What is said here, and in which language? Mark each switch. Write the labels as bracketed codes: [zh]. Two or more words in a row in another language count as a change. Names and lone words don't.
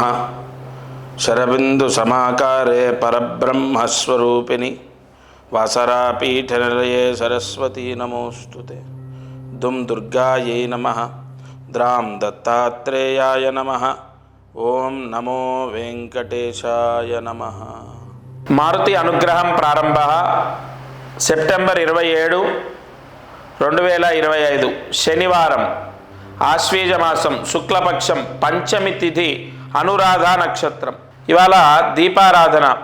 [sa] शरबिन्दुसमाकारे परब्रह्मस्वरूपिणि वासरापीठनिलये सरस्वती नमोऽस्तुते। दुं दुर्गायै नमः। द्रां दत्तात्रेयाय नमः। ओं नमो वेंकटेशाय नमः। [te] మారుతి అనుగ్రహం ప్రారంభ సెప్టెంబర్ 27, 2025 శనివారం, ఆశ్వీజ మాసం, శుక్లపక్షం, పంచమి తిథి, అనురాధ నక్షత్రం. ఇవాళ దీపారాధన.